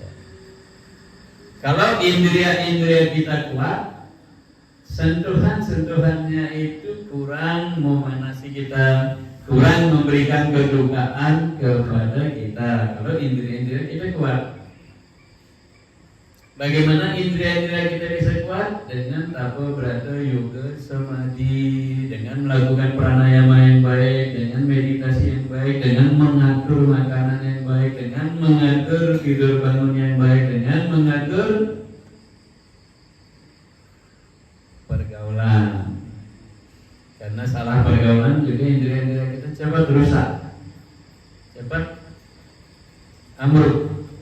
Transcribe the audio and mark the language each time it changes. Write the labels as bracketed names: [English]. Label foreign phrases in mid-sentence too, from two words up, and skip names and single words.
[Indonesian] Kalau indria-indria kita kuat, sentuhan-sentuhannya itu kurang memanasi kita, kurang memberikan kedukaan kepada kita. Kalau indria-indria kita kuat, bagaimana indria-indria kita bisa kuat? Dengan tapa brata yoga samadhi, dengan melakukan pranayama yang baik, dengan meditasi yang baik, dengan mengatur makanan yang baik, dengan mengatur tidur bangun yang baik, dengan mengatur pergaulan. Karena salah pergaulan juga indera-indera kita cepat rusak, cepat ambruk.